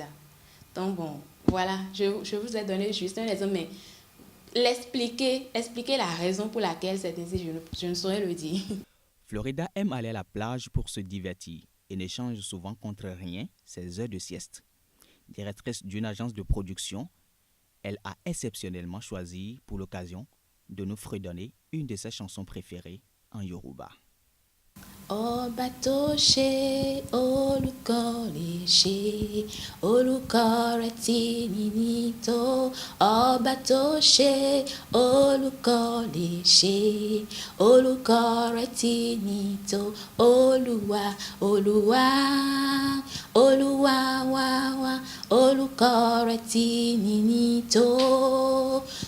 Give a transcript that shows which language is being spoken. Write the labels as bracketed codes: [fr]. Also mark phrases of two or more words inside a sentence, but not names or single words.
[fr] Donc bon, voilà, je vous ai donné juste un exemple, mais expliquer la raison pour laquelle c'est ainsi, je ne saurais le dire. Florida aime aller à la plage pour se divertir et n'échange souvent contre rien ses heures de sieste. Directrice d'une agence de production, elle a exceptionnellement choisi pour l'occasion de nous fredonner une de ses chansons préférées en Yoruba. [yo] Obatoshe olukoreshe olukoretinito Obatoshe olukoreshe olukoretinito Olúwa Olúwa Olúwa wa wa olukoretinito